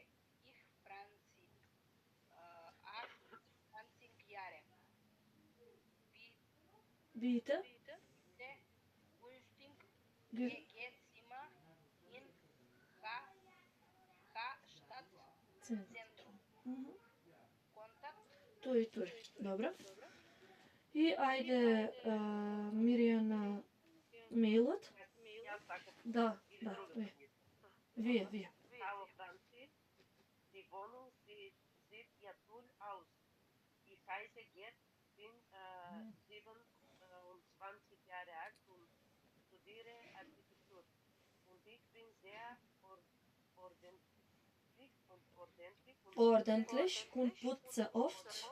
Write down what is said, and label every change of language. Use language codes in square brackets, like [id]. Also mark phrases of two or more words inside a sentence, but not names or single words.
[de] Ich Franzi, 28 Jahre. Bitte? WG-Zimmer in Stadtzentrum. Kontakt? [mk] Тој. Добро. И ајде, Мирјана, мејлот. Да. Вие. [de] Hallo Franzi, die Wohnung sieht ja toll aus. Ich heiße Gerd, bin 27 Jahre alt und studiere Architektur. Und ich bin sehr ordentlich und putze oft.